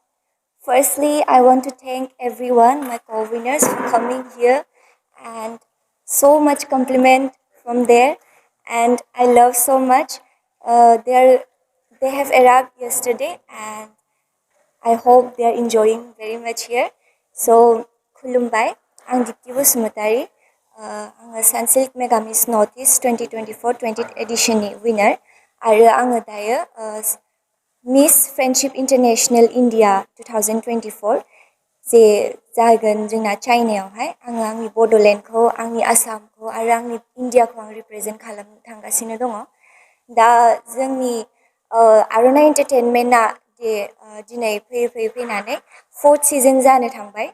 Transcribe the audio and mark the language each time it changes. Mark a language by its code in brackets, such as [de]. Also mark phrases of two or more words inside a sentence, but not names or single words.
[en] Firstly, I want to thank everyone, my co-winners, for coming here, and so much compliment from there, and I love so much. They have arrived yesterday, and I hope they are enjoying very much here. So, [brx] Khulumbai, ang Dipti Busumutari, ang Sunsilk Mega Miss Northeast 2024 20th edition ni winner, आरो आङो दायो मिस फ्रेन्डशिप इन्टारनेशनेल इन्डिया 2024 जे जागोन जोंना चाइनायावहाय आङो आंनि बड'लेण्डखौ आंनि आसामखौ आरो आंनि इन्डियाखौ आं रिप्रेजेन्ट खालामनो थांगासिनो दङ। दा जोंनि आर'नाइ एन्टारटेनमेन्टआ जे दिनै फैयै फैनानै 4th सिजन जानो थांबाय।